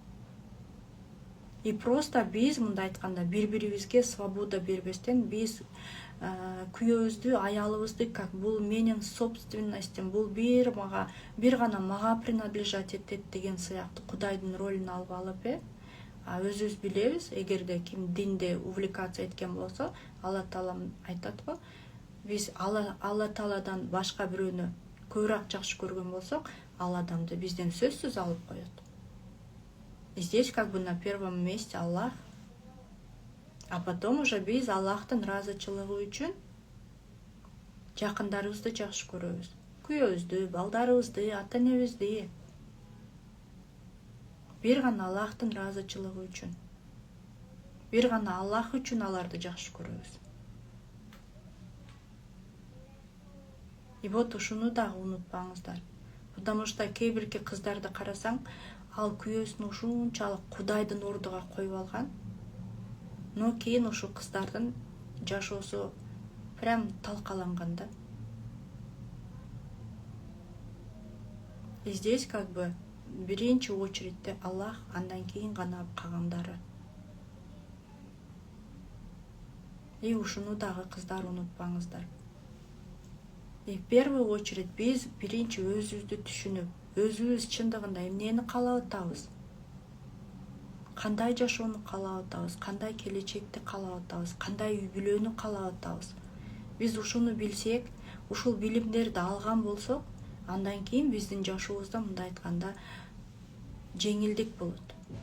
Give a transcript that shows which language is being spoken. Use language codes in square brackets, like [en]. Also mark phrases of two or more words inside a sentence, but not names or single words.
[ky] Просто биз мындай айтканда бири-бирибизге свобода бербестен, биз күйөөбүздү, аялыбызды как бул менин собственностьтим, бул бир гана мага принадлежать этет деген сыяктуу Кудайдын ролун алып алып, өзүбүз билебиз, эгерде ким динде увлекаться эткен болсо, Алла Таала айтат го, биз Алла Тааладан башка бирөөнү көбүрөөк жакшы көргөн болсок, ал адамды бизден сөзсүз алып коет. [ru] Здесь как бы на первом месте Аллах. А потом уже [ky] биз Аллахтын ыраазычылыгы үчүн жакындарыбызды жакшы көрөбүз. Күйөөбүздү, балдарыбызды, ата-энебизди. Бир гана Аллахтын ыраазычылыгы үчүн. Бир гана Аллах үчүн аларды жакшы көрөбүз. Вот ушуну дагы унутпаңыздар. [ru] Потому что [ky] кээ бирки кыздарды карасаң, ал күйөөсүн ушунчалык Кудайдын ордуга коюп алган. Но кийин ушул кыздардын жашоосу прям талкаланган да. [ru] Здесь как бы [ky] биринчи очередде Аллах, андан кийин гана калгандары. Ушуну дагы кыздар унутпаңыздар. [ru] В первую очередь [ky] биз биринчи өзүбүздү түшүнүп, өзүбүз чындыгында эмнени каалап атабыз, кандай жашоону каалап атабыз, кандай келечекти каалап атабыз, кандай үй бүлөнү каалап атабыз. Биз ушуну билсек, ушул билимдерди алган болсок, андан кийин биздин жашообузда мындай айтканда жеңилдик болот.